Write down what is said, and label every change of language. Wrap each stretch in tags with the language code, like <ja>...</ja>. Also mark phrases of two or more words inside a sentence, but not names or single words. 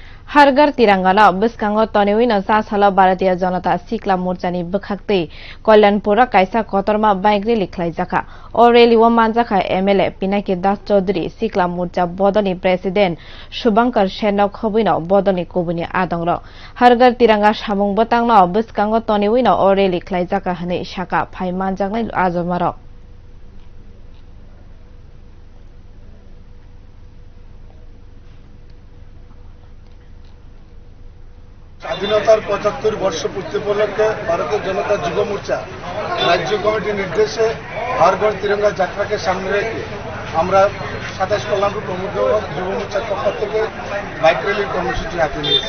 <brx>हरघर तिरंगाना बिस्कांगो तनिविन सासल भारतीय जनता सिक्ला मोर्चानि बखाक्तै कल्याणपुर कायसा कतरमा बाइक रेली खालायजाखा ओ रेली व मानजाखा एमएलए पिनाकी दास चौधरी सिक्ला मोर्चा बदलनि प्रेसिडेन्ट शुभंकर सेनक खबैनो बदलनि कुबुनि आदंग्र हरघर तिरंगा सामुं बतांनो बिस्कांगो तनिविन ओ रेली खालायजाखा हनै साका फाइ मानजांनाय आजमारो</brx> <bn>স্বাধীনতার ৭৫ বর্ষ পূর্তি উপলক্ষে ভারতীয় জনতা যুব মোর্চা রাজ্য কমিটির নির্দেশে হর ঘর তিরঙ্গা যাত্রাকে সামনে রেখে আমরা ২৭ কল্যাণপুর প্রমুখ যুব মোর্চার পক্ষ থেকে বাইক র্যালির কর্মসূচি হাতে নিয়েছি।</bn>